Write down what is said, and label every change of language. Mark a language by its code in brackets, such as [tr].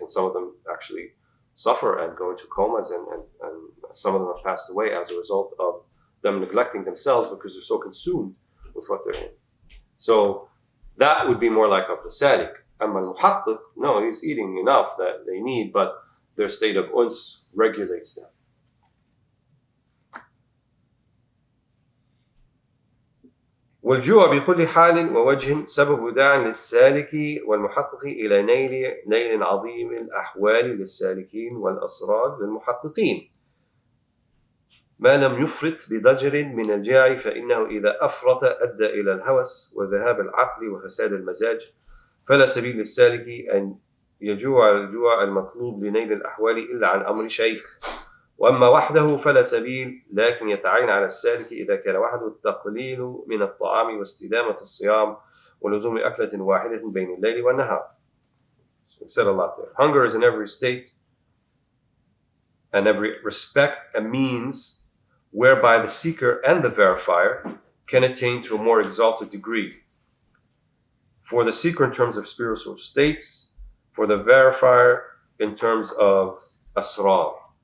[en] And some of them actually suffer and go into comas, and some of them have passed away as a result of them neglecting themselves because they're so consumed with what they're in. So that would be more like of the sadiq. [ar] أما المحقق, [en] no, he's eating enough that they need, but their state of uns regulates them. [ar] والجوع بكل حال ووجه سبب داع للسالك والمحقق إلى نيل عظيم الأحوال للسالكين والأسرار للمحققين ما لم يفرط بضجر من الجاع فإنه إذا أفرط أدى إلى الهوس وذهاب العقل وفساد المزاج فلا سبيل للسالك أن يجوع الجوع المطلوب لنيل الأحوال إلا عن أمر شيخ وأما وحده فلا سبيل لكن يتعين على السالك إذا كان وحده التقليل من الطعام واستدامة الصيام ولزوم أكلة واحدة بين الليل والنهار. [en] We've said a lot there. Hunger is in every state and every respect a means whereby the seeker and the verifier can attain to a more exalted degree. For the seeker in terms of spiritual states, for the verifier in terms of asrar.